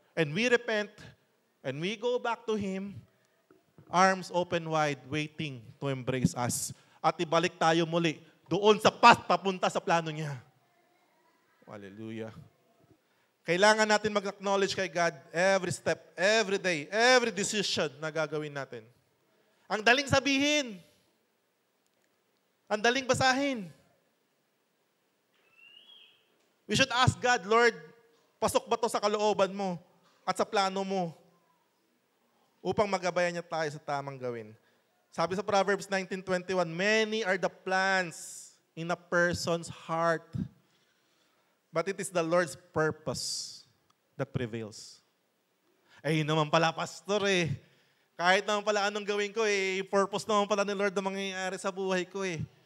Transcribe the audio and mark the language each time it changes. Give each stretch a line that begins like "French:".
English: And we repent, and we go back to Him, arms open wide, waiting to embrace us.
Filipino: At ibalik tayo muli doon sa path papunta sa plano niya. Hallelujah. Kailangan natin mag-acknowledge kay God
English: every step, every day, every decision
Filipino: na gagawin natin. Ang daling sabihin. Ang daling basahin.
English: We should ask God,
Filipino: Lord, pasok ba to sa kalooban mo at sa plano mo upang magabayan niya tayo sa tamang gawin. Sabi sa
English: Proverbs 19:21, many are the plans in a person's heart, but it is the Lord's purpose that prevails.
Filipino: Eh, yun naman pala, pastor eh. Kahit naman pala anong gawin ko eh, purpose naman pala ni Lord na mangyayari sa buhay ko eh.